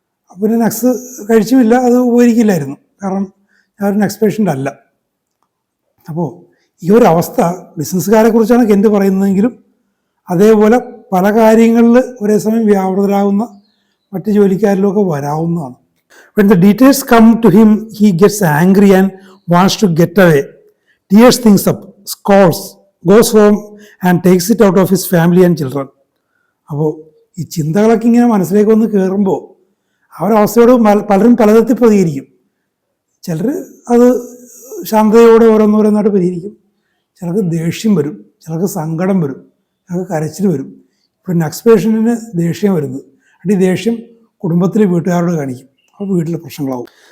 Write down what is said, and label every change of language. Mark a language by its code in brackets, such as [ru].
[ml] അപ്പോൾ പിന്നെ നക്സ് കഴിച്ചുമില്ല, അത് ഉപകരിക്കില്ലായിരുന്നു. കാരണം ഞാനൊരു നക്സ് പേഷ്യൻ്റ് അല്ല. അപ്പോൾ ഈ ഒരു അവസ്ഥ ബിസിനസ്സുകാരെ കുറിച്ചാണ് കെൻറ്റ് പറയുന്നതെങ്കിലും അതേപോലെ പല കാര്യങ്ങളിൽ ഒരേ സമയം വ്യാപൃതരാകുന്ന മറ്റ് ജോലിക്കാരിലുമൊക്കെ വരാവുന്നതാണ്. [en] When the details come to him, he gets angry and wants to get away, tears things up, scolds, goes home and takes it out of his family and children. [ml] അപ്പോൾ ഈ ചിന്തകളൊക്കെ ഇങ്ങനെ മനസ്സിലേക്ക് വന്ന് കയറുമ്പോൾ ആ ഒരു അവസ്ഥയോട് പലരും പലതരത്തിൽ പ്രതികരിക്കും. ചിലർ അത് ശാന്തതയോടെ ഓരോന്നോരോന്നായിട്ട് പരിഹരിക്കും. ചിലർക്ക് ദേഷ്യം വരും, ചിലർക്ക് സങ്കടം വരും, ചിലർക്ക് കരച്ചിൽ വരും. ഇപ്പോൾ നക്സ് പേഷ്യൻറ്റിന് ദേഷ്യം വരുന്നത്, അടി ദേഷ്യം കുടുംബത്തിലെ വീട്ടുകാരോട് കാണിക്കും. അപ്പോൾ വീട്ടിലെ പ്രശ്നങ്ങളാവും.